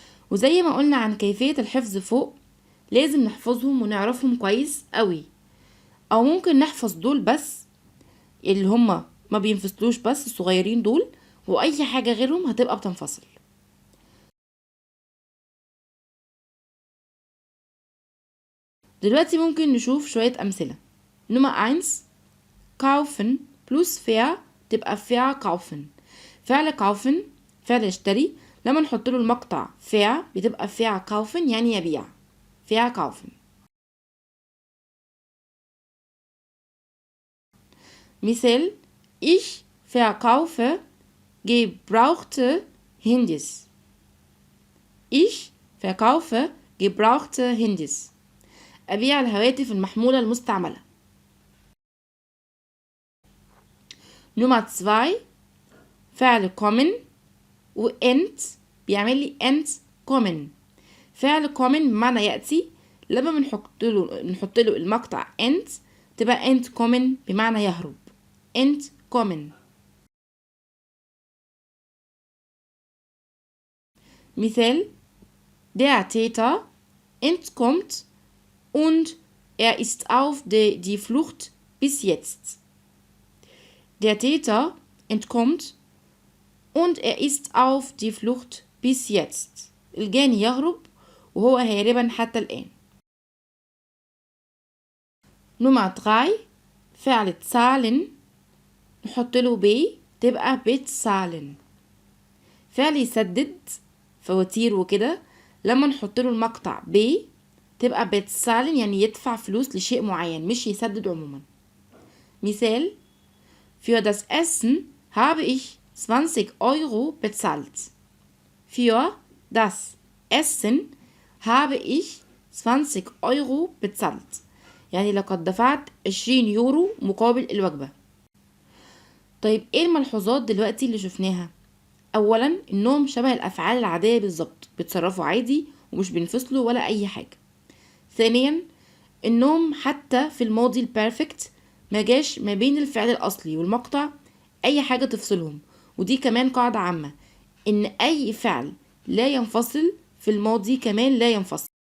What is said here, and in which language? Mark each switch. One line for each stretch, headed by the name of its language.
Arabic: وزي ما قلنا عن كيفية الحفظ فوق، لازم نحفظهم ونعرفهم كويس قوي، او ممكن نحفظ دول بس اللي هما ما بينفصلوش بس الصغيرين دول، واي حاجة غيرهم هتبقى بتنفصل. دلوقتي ممكن نشوف شوية أمثلة. نمرة 1 kaufen plus fair تبقى verkaufen. فعل kaufen فعل يشتري، لما نحط له المقطع fair بتبقى verkaufen يعني يبيع.
German: verkaufen. مثال ich verkaufe gebrauchte Handys. ich verkaufe gebrauchte Handys.
Arabic: أبيع الهواتف المحمولة المستعملة. نمرة 2 فعل kommen و end بيعمل لي end kommen. فعل kommen بمعنى يأتي، لما نحط له المقطع end تبقى end kommen بمعنى يهرب.
German: end kommen. مثال der Täter entkommt und er ist auf die Flucht bis jetzt. Der Täter entkommt und er ist auf die Flucht bis jetzt.
Arabic: الجاني يهرب وهو هاربا حتى الآن. نمرة 3 فعل zahlen نحط له ب تبقى bezahlen. فعل يسدد فواتير وكده، لما نحط له المقطع ب تبقى bezahlen يعني يدفع فلوس لشيء معين مش يسدد عموما.
German: مثال für das Essen habe ich 20 Euro bezahlt. Für das Essen habe ich 20 Euro bezahlt.
Arabic: يعني لقد دفعت 20 يورو مقابل الوجبة. طيب ايه الملحوظات دلوقتي اللي شفناها؟ اولا انهم شبه الافعال العادية بالظبط، بيتصرفوا عادي ومش بينفصلوا ولا اي حاجة. ثانيا انهم حتى في الماضي البيرفكت ما جاش ما بين الفعل الاصلي والمقطع اي حاجة تفصلهم، ودي كمان قاعدة عامة ان اي فعل لا ينفصل في الماضي كمان لا ينفصل.